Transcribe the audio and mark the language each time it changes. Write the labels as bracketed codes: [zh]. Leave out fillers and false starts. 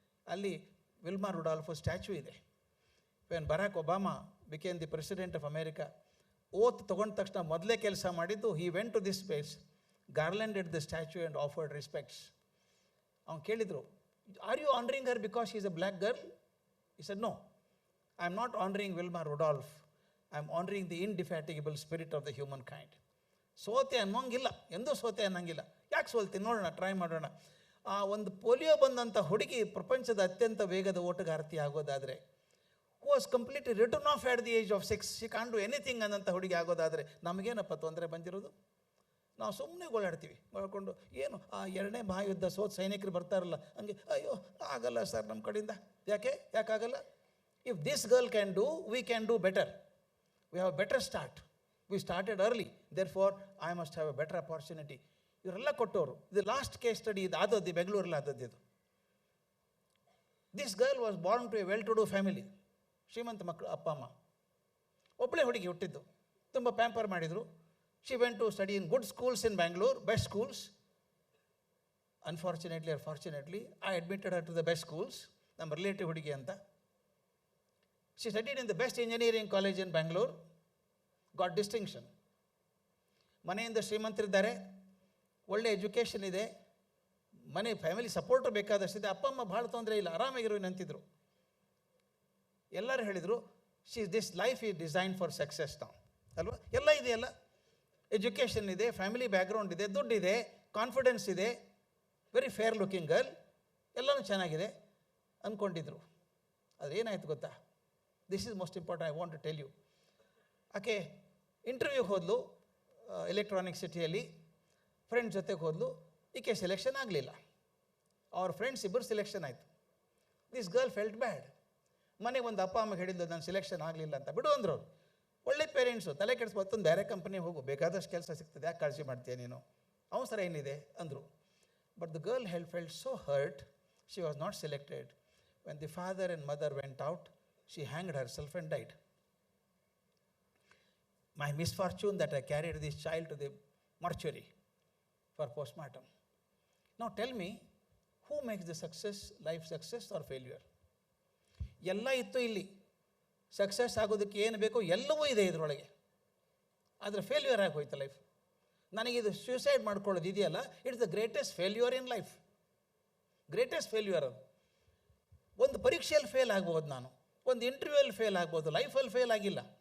[kn] ಅಲ್ಲಿ Wilma Rudolf statue ಇದೆ. [en] when Barack Obama became the president of America, [kn] ಓತ್ ತೊಗೊಂಡ ತಕ್ಷಣ ಮೊದಲೇ ಕೆಲಸ ಮಾಡಿದ್ದು, [en] He went to this place, garlanded the statue and offered respects. [kn] ಅವ್ನು ಕೇಳಿದರು, [en] Are you honouring her because she is a black girl? He said, no, I am not honoring Wilma Rudolph. I am honoring the indefatigable spirit of the humankind. [kn] ಸೋತೆ ಅನ್ನೋಂಗಿಲ್ಲ, ಎಂದೂ ಸೋತೆ ಅನ್ನೋಂಗಿಲ್ಲ. ಯಾಕೆ ಸೋಲ್ತೀನಿ ನೋಡೋಣ, try ಮಾಡೋಣ. ಆ ಒಂದು ಪೋಲಿಯೋ ಬಂದಂಥ ಹುಡುಗಿ ಪ್ರಪಂಚದ ಅತ್ಯಂತ ವೇಗದ ಓಟಗಾರ್ತಿ ಆಗೋದಾದರೆ, [en] who was completely return of at the age of 6, she can't do anything [kn] ಅನ್ನೋಂಥ ಹುಡುಗಿ ಆಗೋದಾದರೆ ನಮಗೇನಪ್ಪ ತೊಂದರೆ ಬಂದಿರೋದು? ನಾವು ಸುಮ್ಮನೆ ಗೋಳಾಡ್ತೀವಿ ಮಾಡ್ಕೊಂಡು. ಏನು ಆ 2ನೇ ಮಹಾಯುದ್ಧ ಸೋತ್ ಸೈನಿಕರು ಬರ್ತಾರಲ್ಲ, ಹಂಗೆ ಅಯ್ಯೋ ಆಗಲ್ಲ ಸರ್ ನಮ್ಮ ಕಡೆಯಿಂದ. ಯಾಕಾಗಲ್ಲ? [en] If this girl can do, we can do better. We have better start. We started early, therefore I must have a better opportunity. [kn] ಇವರೆಲ್ಲ ಕೊಟ್ಟವರು. ಇದು ಲಾಸ್ಟ್ ಕೇಸ್ ಸ್ಟಡಿ, ಇದು ಆದದ್ದು ಬೆಂಗಳೂರಲ್ಲಿ ಆದದ್ದು. ಇದು [en] This girl was born to a well to do family. [kn] ಶ್ರೀಮಂತ ಮಕ್ಕಳು, ಅಪ್ಪ ಅಮ್ಮ. ಒಬ್ಬಳೇ ಹುಡುಗಿ ಹುಟ್ಟಿದ್ದು, ತುಂಬ ಪ್ಯಾಂಪರ್ ಮಾಡಿದರು. [en] She went to study in good schools in Bangalore, best schools. Unfortunately or fortunately, I admitted her to the best schools. [kn] ನಮ್ಮ ರಿಲೇಟಿವ್ ಹುಡುಗಿ ಅಂತ. [en] She studied in the best engineering college in Bangalore, got distinction. [kn] ಮನೆಯಿಂದ ಶ್ರೀಮಂತರಿದ್ದಾರೆ, ಒಳ್ಳೆ education ಇದೆ, ಮನೆ family support ಬೇಕಾದಷ್ಟಿದೆ. ಅಪ್ಪ ಅಮ್ಮ ಭಾಳ ತೊಂದರೆ ಇಲ್ಲ, ಆರಾಮಾಗಿರೋ ನಂತಿದ್ರು. ಎಲ್ಲರೂ ಹೇಳಿದರು, [en] this life is design for success [kn] ನಾವು, ಅಲ್ವಾ? ಎಲ್ಲ ಇದೆಯಲ್ಲ, ಎಜುಕೇಷನ್ ಇದೆ, ಫ್ಯಾಮಿಲಿ ಬ್ಯಾಕ್ಗ್ರೌಂಡ್ ಇದೆ, ದುಡ್ಡಿದೆ, ಕಾನ್ಫಿಡೆನ್ಸ್ ಇದೆ, [en] very fair looking girl, [kn] ಎಲ್ಲನೂ ಚೆನ್ನಾಗಿದೆ ಅಂದ್ಕೊಂಡಿದ್ರು. ಅದು ಏನಾಯ್ತು ಗೊತ್ತಾ? [en] This is most important, I want to tell you. [kn] ಆಕೆ ಇಂಟರ್ವ್ಯೂಗೆ ಹೋದ್ಲು ಎಲೆಕ್ಟ್ರಾನಿಕ್ ಸಿಟಿಯಲ್ಲಿ, ಫ್ರೆಂಡ್ಸ್ ಜೊತೆಗೆ ಹೋದ್ಲು. ಈಕೆ ಸೆಲೆಕ್ಷನ್ ಆಗಲಿಲ್ಲ. ಅವ್ರ ಫ್ರೆಂಡ್ಸ್ ಇಬ್ಬರು ಸೆಲೆಕ್ಷನ್ ಆಯಿತು. [en] This girl felt bad. [kn] ಮನೆಗೆ ಒಂದು ಅಪ್ಪ ಅಮ್ಮಗೆ ಹೇಳಿದ್ದು, ನಾನು ಸೆಲೆಕ್ಷನ್ ಆಗಲಿಲ್ಲ ಅಂತ. ಬಿಡು ಅಂದರು ಅವ್ರು. ಒಳ್ಳೆ ಪೇರೆಂಟ್ಸು, ತಲೆ ಕೆಡಿಸ್ಬೋದು, ಒಂದು ಬೇರೆ ಕಂಪ್ನಿ ಹೋಗು, ಬೇಕಾದಷ್ಟು ಕೆಲಸ ಸಿಗ್ತದೆ, ಯಾಕೆ ಕಾಳಜಿ ಮಾಡ್ತೀಯ ನೀನು, ಅವಸರ ಏನಿದೆ ಅಂದರು. [en] But the girl felt so hurt, she was not selected. When the father and mother went out, she hanged herself and died. My misfortune that I carried this child to the mortuary for postmortem. Now tell me, who makes the success, life success or failure? [kn] ಎಲ್ಲ ಇತ್ತು ಇಲ್ಲಿ. Success ಆಗೋದಕ್ಕೆ ಏನು ಬೇಕೋ ಎಲ್ಲವೂ ಇದೆ ಇದರೊಳಗೆ. ಆದರೆ ಫೇಲ್ಯೂರ್ ಆಗಿ ಹೋಯ್ತು ಲೈಫ್. ನನಗಿದು ಸೂಸೈಡ್ ಮಾಡ್ಕೊಳ್ಳೋದು ಇದೆಯಲ್ಲ, [en] It's the greatest failure in life. [kn] Greatest failure ಅದು. ಒಂದು ಪರೀಕ್ಷೆಯಲ್ಲಿ ಫೇಲ್ ಆಗ್ಬೋದು, ನಾನು ಒಂದು ಇಂಟರ್ವ್ಯೂಯಲ್ಲಿ ಫೇಲ್ ಆಗ್ಬೋದು, ಲೈಫಲ್ಲಿ ಫೇಲ್ ಆಗಿಲ್ಲ.